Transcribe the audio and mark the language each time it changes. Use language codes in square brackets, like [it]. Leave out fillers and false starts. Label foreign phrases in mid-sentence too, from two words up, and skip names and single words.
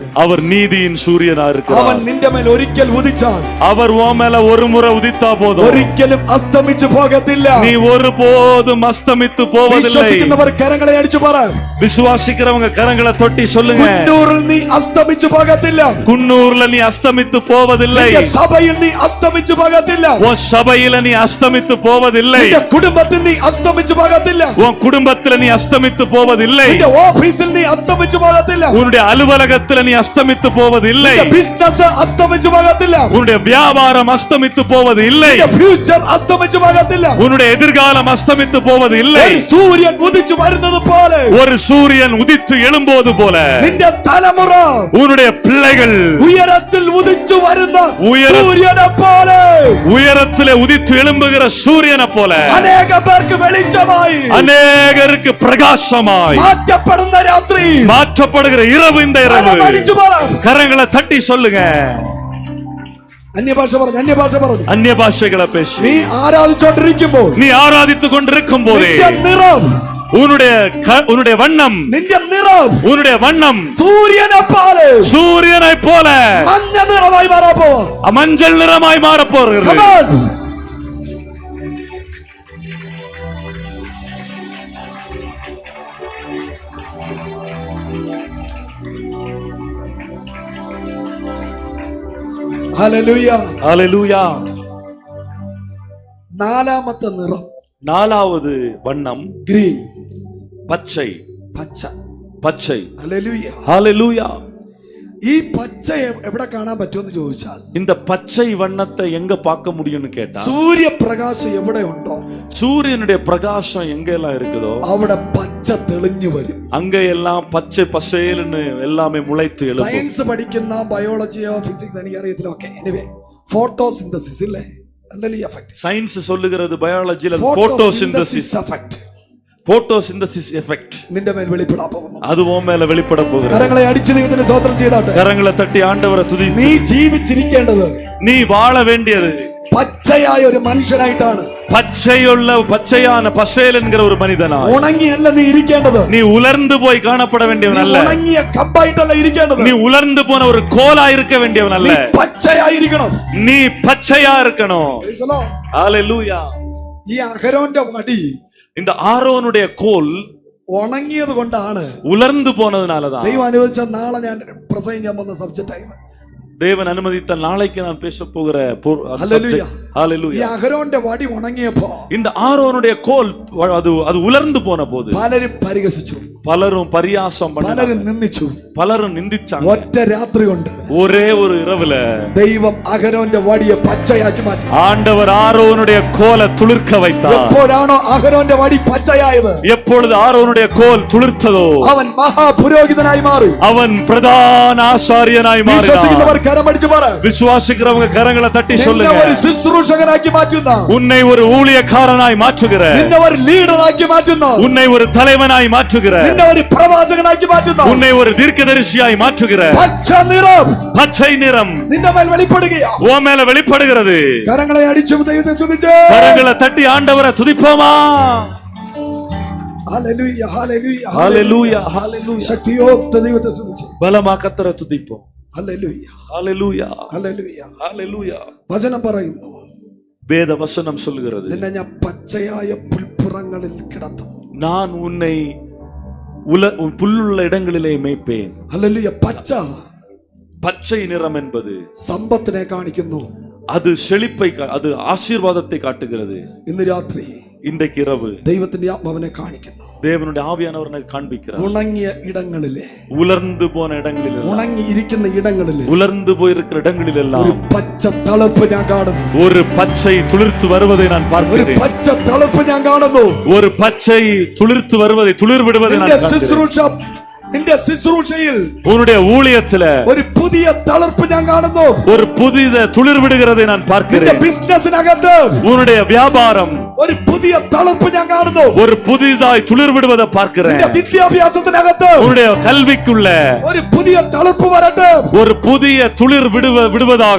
[ta] அவர் நீதியின் சூரியனா [ml] അവൻ [ta] இருக்கிறார். [ml] നിന്റെ മേൽ ഒരിക്കൽ ഉദിച്ചാൽ [ta] அவர் உன் மேல ஒரு முறை உதித்தா போதும், [ml] ഒരിക്കലും അസ്തമിച്ചു പോകത്തില്ല. [ta] நீ ஒருபோதும் அஸ்தமித்து போவதில்லை. [ml] വിശ്വസിക്കുന്നവർ കരങ്ങളെ അടിച്ചു പറ, [ta] விசுவாசிக்கிறவங்க கரங்களை தொட்டி சொல்லுங்க, [ml] കുന്നൂറിൽ നീ അസ്തമിച്ചു പോകത്തില്ല. [ta] குன்னூர்ல நீ அஸ்தமித்து போவதில்லை. [ml] നിന്റെ സഭയിൽ നീ അസ്തമിച്ചു പോകത്തില്ല. [ta] உன் சபையில நீ அஸ்தமித்து போவதில்லை. [ml] നിന്റെ കുടുംബത്തിൽ നീ അസ്തമിച്ചു പോകത്തില്ല. [ta] உன் குடும்பத்துல நீ அஸ்தமித்து போவதில்லை. [ml] നിന്റെ ഓഫീസിൽ നീ അസ്തമിച്ചു പോകത്തില്ല. [ta] உன்னுடைய அலுவலகத்துல நீ அஸ்தமித்து போவதில்லை. [ml] നിന്റെ ബിസിനസ് അസ്തമിച്ചു പോകത്തില്ല. [ta] உன்னுடைய வியாபாரம் அஸ்தமித்து போவது இல்லை. [ml] നിന്റെ ഫ്യൂച്ചർ അസ്തമിച്ചു പോകത്തില്ല. [ta] உன்னுடைய எதிர்காலம் அஸ்தமித்து போவது இல்லை. [ml] ഒരു സൂര്യൻ ഉദിച്ചു വരുന്നത് പോലെ, [ta] ஒரு சூரியன் உதித்து எழும்போது போல [ml] നിന്റെ തലമുറ [ta] உன்னுடைய பிள்ளைகள் [ml] ഉയരത്തിൽ ഉദിച്ചു വരുന്ന ഉയര- സൂര്യനെ പോലെ, [ta] உயரத்திலே உதித்து எழும்புகிற சூரியனை போல [ml] അനേക പേർക്ക് വെളിച്ചമായി [ta] அநேகருக்கு பிரகாசமாய் [ml] മാറ്റപ്പെടുന്ന രാത്രി. [ta] மாற்றப்படுகிற இரவு இந்த இரவு. [ml] അടിച്ചു പറ, [ta] கரங்களை தட்டி சொல்லுங்க. [ml] അന്യഭാഷ പറഞ്ഞു, അന്യഭാഷ പറഞ്ഞു. [ta] அந்நிய பாஷைகளை பேசி [ml] നീ ആരാധിച്ചോണ്ടിരിക്കുമ്പോൾ [ta] நீ ஆராதித்துக் கொண்டிருக்கும் போதே [ml] നിന്റെ നിറം, [ta] உன்னுடைய வண்ணம், [ml] നിന്റെ നിറം [ta] உன்னுடைய வண்ணம் [ml] സൂര്യനെ പോലെ [ta] சூரியனை போல [ml] മഞ്ഞ നിറമായി മാറാൻ പോവാ. [ta] மஞ்சள் நிறமாய் மாறப் போகிறது. [en] Come on. [ml] ഹല്ലേലൂയ. [ta] ஹalleluya. [ml] നാലാമത്തെ നിറം [ta] 4வது வண்ணம் [ml] ഗ്രീൻ, [ta] பச்சை. [ml] പച്ച. [ta] பச்சை. [ml] ഹല്ലേലൂയ. [ta] ஹalleluya. [ml] ഈ പച്ച എവിടെ കാണാൻ പറ്റുമെന്ന് ചോദിച്ചാൽ, [ta] இந்த பச்சை வண்ணத்தை எங்க பார்க்க முடியும்னு கேட்டா, [ml] സൂര്യപ്രകാശം എവിടെ ഉണ്ടോ [ta] சூரியனுடைய பிரகாசம் எங்க எல்லாம் இருக்குதோ [ml] അവിടെ പച്ച തെളിഞ്ഞു വരും. [ta] அங்க எல்லாம் பச்சை பசேல்னு எல்லாமே முளைத்து எழும்பும். [ml] സയൻസ് പഠിക്കുന്ന ബയോളജിയോ ഫിസിക്സ് എനിക്കറിയത്തില്ല. ഓക്കെ, [en] anyway photosynthesis [ml] ഇല്ലേ, അല്ലല്ലോ ഈ എഫക്ട്. [ta] சயின்ஸ் சொல்லுகிறது பயாலஜில [en] photosynthesis effect photosynthesis effect [ml] നിന്റെ മേൽ വെളിപ്പെടാൻ പോകുന്നു. [ta] அது உன் மேல வெளிப்பட போகிறது. [ml] കരങ്ങളെ അടിച്ച് ദൈവത്തിന് സ്തോത്രം ചെയ്താട്ടെ. [ta] கரங்களை தட்டி ஆண்டவரை துதி. [ml] നീ ജീവിച്ചിരിക്കേണ്ടത് [ta] நீ வாழ வேண்டியது [ml] പച്ചയായ ഒരു മനുഷ്യനായിട്ടാണ്. [ta] பச்சையான பசேல் என்கிற ஒரு மனிதனா. [ml] ഉണങ്ങിയല്ല നീ ഇരിക്കേണ്ടത്. [ta] நீ உலர்ந்து போய் காணப்பட வேண்டியவன் அல்ல. [ml] ഉണങ്ങിയ കമ്പായിട്ടല്ല ഇരിക്കേണ്ടത്. [ta] நீ உலர்ந்து போன ஒரு கோலா இருக்க வேண்டியவன் அல்ல. [ml] നീ പച്ചയായിരിക്കണം. [ta] நீ பச்சையா இருக்கணும். [en] Praise the Lord. [ta] ஹalleluya. [ml] ഈ അഹരോന്റെ വടി [ta] இந்த ஆரோனுடைய கோல் [ml] ഉണങ്ങിയത് കൊണ്ടാണ്, [ta] உலர்ந்து போனதுனாலதான். [ml] ദൈവം അനുവദിച്ച നാളെ ഞാൻ പ്രസംഗിക്കാൻ വന്ന സബ്ജക്റ്റ് ആയിരുന്നു. [ta] தேவன் அனுமதித்த நாளைக்கு நான் பேச போகிற [ml] ഹല്ലേലൂയ. ഈ [ta] ஹalleluya. [ml] അഹരോന്റെ വടി ഉണങ്ങിയപ്പോ [ta] இந்த ஆரோனுடைய கோல் அது உலர்ந்து போன போது [ml] പലരും പരിഹസിച്ചു. [ta] பலரும் பரியாசம் பண்ணாங்க, [ml] പലരും നിന്ദിച്ചു. [ta] பலரும் நிந்திச்சாங்க. [ml] ഒറ്റ രാത്രി കൊണ്ട് [ta] ஒரே ஒரு இரவுல [ml] ദൈവം അഹരോന്റെ വടിയെ പച്ചയാക്കി മാറ്റി. [ta] ஆண்டவர் ஆரோனுடைய கோலை துளிர்க்க வைத்தார். [ml] എപ്പോഴാണോ അഹരോന്റെ വടി പച്ചയായത്, [ta] எப்பொழுது ஆரோனுடைய கோல் துளிர்த்ததோ [ml] അവൻ മഹാപുരോഹിതനായി മാറി. [ta] அவன் பிரதான ஆசாரியனாய் மாறினார். [ml] വിശ്വസിക്കുന്നവർ കരമടിച്ചു പറ, [ta] விசுவாசிக்கிறவங்க கரங்களை தட்டி [ml] നിന്നെ [ta] சொல்லுங்க, [ml] ഒരു ശുശ്രൂഷകനാക്കി മാറ്റുന്ന, [ta] உன்னை ஒரு ஊழியக்காரனாய் மாற்றுகிற, [ml] നിന്നെ ഒരു ലീഡറാക്കി മാറ്റുന്ന, [ta] உன்னை ஒரு தலைவனாய் மாற்றுகிற, [ml] നിന്നെ ഒരു പ്രവാചകനാക്കി മാറ്റുന്ന, [ta] உன்னை ஒரு தீர்க்கதரிசியாய் மாற்றுகிற [ml] പച്ച നിറം [ta] பச்சை நிறம் [ml] നിന്റെ മേൽ വെളിപ്പെടുകയാ. [ta] உன் மேல வெளிப்படுகிறது. [ml] കരങ്ങളെ അടിച്ചു ദൈവത്തെ സ്തുതിച്ച് [ta] கரங்களை தட்டி ஆண்டவரை துதிப்போமா? [ml] ഹല്ലേലൂയ ഹല്ലേലൂയ [ta] ஹalleluya ஹalleluya. [ml] ശക്തിയോടെ ദൈവത്തെ സ്തുതിച്ച് [ta] பலமா கர்த்தரை துதிப்போம். [ml] ഹല്ലേലൂയ [ta] ஹalleluya [ml] ഹല്ലേലൂയ. [ta] ஹalleluya. [ml] വചനം പറയുന്നു, [ta] வேத வசனம் சொல்கிறது, [ml] നിന്നെ ഞാൻ പച്ചയായ പുൽപ്പുറങ്ങളിൽ കിടത്തും. [ta] நான் உன்னை புல்லுள்ள இடங்களிலே மேய்ப்பேன். [ml] ഹല്ലേലൂയ. പച്ച [ta] பச்சை நிறம் என்பது [ml] സമ്പത്തിനെ കാണിക്കുന്നു. [ta] அது செழிப்பை அது ஆசீர்வாதத்தை காட்டுகிறது. [ml] ഇന്ന് രാത്രി [ta] இன்றைக்கு இரவு [ml] ദൈവത്തിന്റെ ആത്മാവിനെ കാണിക്കുന്നു. [ta] தேவனுடைய ஆவியானவரை காண்பிக்கிறார். [ml] ഉണങ്ങിയ ഇടങ്ങളിലെ, [ta] உலர்ந்து போன இடங்களில், [ml] ഉണങ്ങിയിരിക്കുന്ന ഇടങ്ങളിലെ [ta] உலர்ந்து போயிருக்கிற இடங்களில் [ml] ഒരു [ta] எல்லாம் [ml] പച്ച തളിർപ്പ് ഞാൻ കാണുന്നു. [ta] ஒரு பச்சை துளிர்த்து வருவதை நான் [ml] ഒരു [ta] பார்க்கிறேன். [ml] പച്ച തളിർപ്പ് ഞാൻ കാണുന്നു. [ta] ஒரு பச்சை துளிர்த்து வருவதை, துளிர் விடுவதை நான் [ml] നിന്റെ [ta] பார்க்கிறேன். [ml] ശുശ്രൂഷ, നിന്റെ ശുശ്രൂഷയിൽ [ta] உன்னுடைய ஊழியத்துல [ml] ഒരു പുതിയ തളിർപ്പ് ഞാൻ കാണുന്നു. [ta] ஒரு புதித துளிர் விடுகிறதை நான் [ml] നിന്റെ [ta] பார்க்கிறேன். [ml] ബിസിനസിനകത്ത് [ta] உன்னுடைய வியாபாரம் [ml] ഒരു പുതിയ തളിർപ്പ് ഞാൻ കാണുന്നു. [ta] ஒரு புதிதாய் துளிர் விடுவதை பார்க்கிறேன். [ml] നിന്റെ വിദ്യാഭ്യാസത്തിനകത്ത് [ta] உன்னுடைய கல்விக்குள்ள [ml] ഒരു പുതിയ തളിർപ്പ് വരട്ടെ. [ta] ஒரு புதிய துளிர் விடுவதாக.